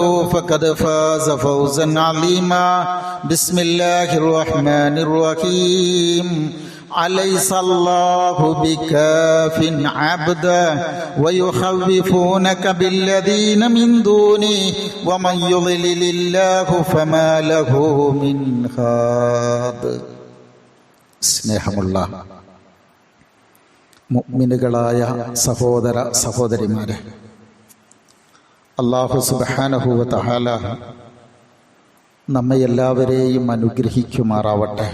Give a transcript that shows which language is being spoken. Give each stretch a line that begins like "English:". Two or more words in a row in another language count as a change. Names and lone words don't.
Arabic: فقد فاز فوزا عظيما بسم الله الرحمن الرحيم أليس الله بكاف عبدا ويخوفونك بالذين من دونه ومن يضلل الله فما له من هاد സ്നേഹമുള്ള
Malayalam: മുഅ്മിനുകളായ സഹോദര സഹോദരിമാരെ,
Arabic: الله سبحانه وتعالى
Malayalam: നമ്മെ എല്ലാവരെയും അനുഗ്രഹിക്കുമാറാവട്ടെ.